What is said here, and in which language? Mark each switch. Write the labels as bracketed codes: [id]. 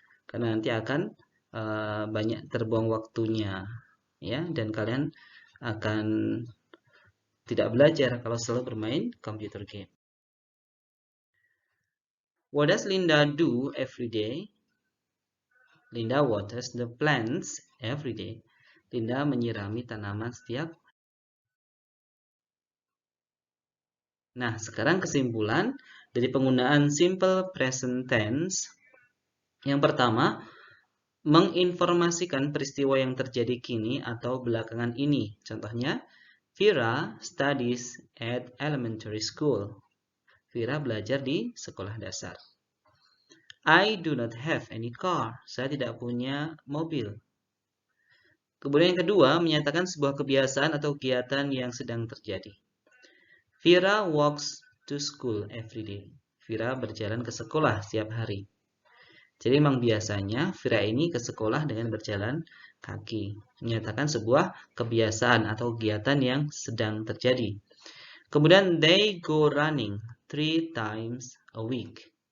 [id] karena nanti akan banyak terbuang waktunya, ya, dan kalian akan tidak belajar kalau selalu bermain computer game. [en] What does Linda do every day? Linda waters the plants every day. [id] Linda menyirami tanaman setiap. Nah, sekarang kesimpulan dari penggunaan simple present tense. Yang pertama, menginformasikan peristiwa yang terjadi kini atau belakangan ini. Contohnya, [en] Vera studies at elementary school. [id] Vera belajar di sekolah dasar. [en] I do not have any car. [id] Saya tidak punya mobil. Kemudian yang kedua, menyatakan sebuah kebiasaan atau kegiatan yang sedang terjadi. [en] Vera walks to school every day. [id] Vera berjalan ke sekolah setiap hari. Jadi memang biasanya Vera ini ke sekolah dengan berjalan kaki. Menyatakan sebuah kebiasaan atau kegiatan yang sedang terjadi. Kemudian [en] they go running 3 times a week.